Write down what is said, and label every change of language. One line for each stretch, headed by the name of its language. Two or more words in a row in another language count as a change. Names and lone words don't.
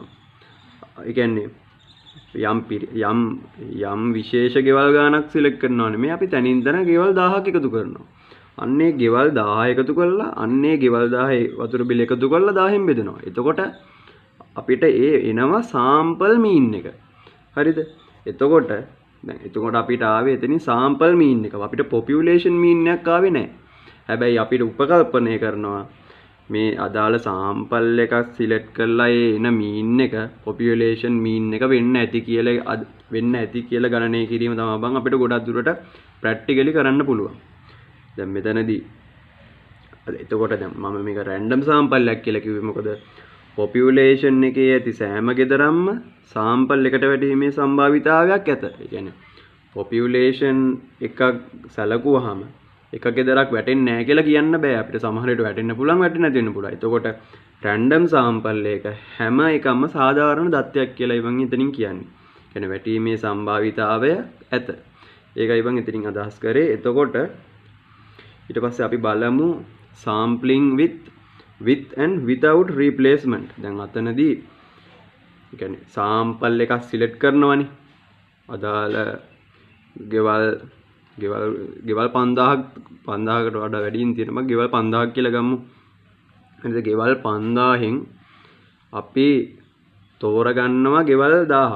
Sinhala: ඒ කියන්නේ යම් විශේෂ ගෙවල් ගානක් සිලෙක්ට් කරනවා නෙමෙයි අපි තනින් තන ගෙවල් 1000ක් එකතු කරනවා. අන්නේ ගෙවල් 1000 එකතු කරලා අන්නේ ගෙවල් 1000 වතුර බිල එකතු කරලා 1000න් බෙදනවා. එතකොට අපිට එනවා
English: sample mean
Sinhala: එක. හරිද? එතකොට අපිට ආවේ එතනින්
English: sample mean
Sinhala: එක. අපිට
English: population mean
Sinhala: එකක් ආවේ නැහැ. හැබැයි අපිට උපකල්පනය කරනවා මේ අදාළ sample එකක් select කරලා එන mean එක
English: population mean
Sinhala: එක වෙන්න ඇති කියලා ගණනය කිරීම තමයි බං අපිට ගොඩක් දුරට practically කරන්න පුළුවන්. දැන් මෙතනදී එතකොට දැන් මම මේක
English: random sample
Sinhala: එකක් කියලා කිව්වේ මොකද population එකේ ඇති සෑම ගෙදරක්ම sample එකට වැටීමේ සම්භාවිතාවයක් ඇත. ඒ කියන්නේ population එකක් සැලකුවාම එක ගෙදරක් වැටෙන්නේ නැහැ කියලා කියන්න බෑ. අපිට සමහර විට වැටෙන්න පුළුවන්, වැටෙන්න නැති වෙන්න පුළුවන්. එතකොට
English: random sample
Sinhala: එක හැම එකම සාධාරණ දත්තයක් කියලා ඉවන් එතනින් කියන්නේ. කියන්නේ වැටීමේ සම්භාවිතාවය ඇත. ඒකයි ඉවන් එතනින් අදහස් කරේ. එතකොට ඊට පස්සේ අපි බලමු
English: sampling with and without replacement.
Sinhala: දැන් අතනදී කියන්නේ sample එකක් select කරනවනේ. අදාළ ගෙවල් 5000කට වඩා වැඩියෙන් තියෙනවා. ගෙවල් 5000ක් කියලා ගමු. එතකොට ගෙවල් 5000න් අපි තෝරගන්නවා ගෙවල් 1000ක්.